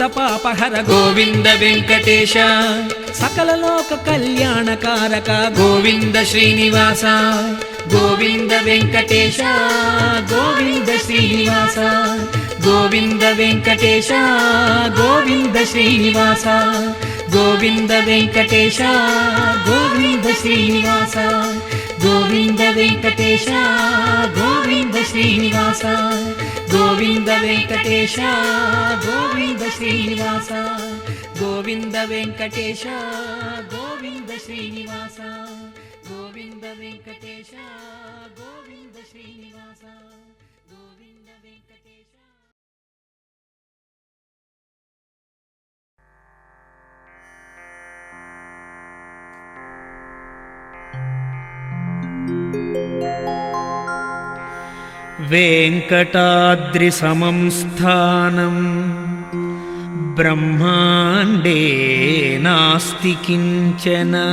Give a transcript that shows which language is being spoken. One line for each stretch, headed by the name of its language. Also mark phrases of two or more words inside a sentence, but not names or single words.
Telugu: పాపహర గోవింద వెంకటేశ సకల లోక కళ్యాణకారక గోవింద శ్రీనివాస గోవింద వెంకటేశ గోవింద శ్రీనివాస గోవింద వెంకటేశ గోవింద శ్రీనివాస గోవింద వెంకటేశ గోవింద శ్రీనివాస గోవింద వెంకటేశ గోవింద శ్రీనివాస గోవింద వెంకటేశ గోవింద శ్రీనివాస గోవింద వెంకటేశ గోవింద
Kannada: ಗೋವಿಂದ ಶ್ರೀನಿವಾಸ ಗೋವಿಂದ ವೆಂಕಟೇಶ
Telugu: ಗೋವಿಂದ ಶ್ರೀನಿವಾಸ ಗೋವಿಂದ ವೆಂಕಟೇಶ.
Sanskrit: वेङ्कटाद्रिसमं स्थानं ब्रह्माण्डे नास्ति किञ्चन